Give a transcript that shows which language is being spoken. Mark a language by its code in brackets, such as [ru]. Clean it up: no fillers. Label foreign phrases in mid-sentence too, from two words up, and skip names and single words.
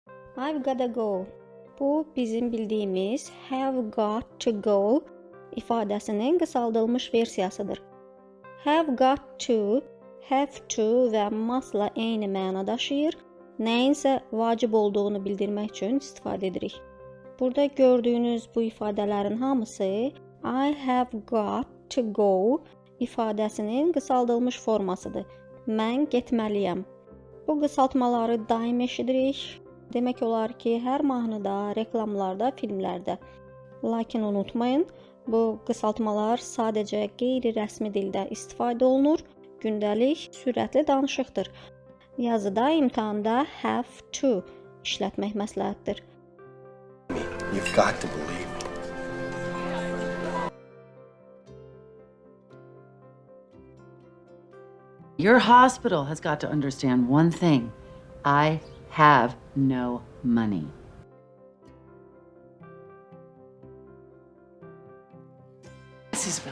[en] I've gotta go. [az] Bu bizim bildiyimiz [en] have got to go [az] ifadəsinin qısaldılmış versiyasıdır. [en] Have got to, have to [az] və mustla eyni məna daşıyır. Nəyinsə vacib olduğunu bildirmək üçün istifadə edirik. Burada gördüyünüz bu ifadələrin hamısı [en] I have got to go [az] ifadəsinin qısaldılmış formasıdır. Mən getməliyəm. Bu qısaltmaları daim eşidirik. Demək olar ki, hər mahnıda, reklamlarda, filmlərdə. Lakin unutmayın, bu qısaltmalar sadəcə qeyri-rəsmi dildə istifadə olunur. Gündəlik sürətli danışıqdır. Yazıda, imtahanda [en] have to [az] işlətmək məsləhətdir. [en] You've got to believe me. Your hospital has got to understand one thing. I have no money. Yes, Isabel.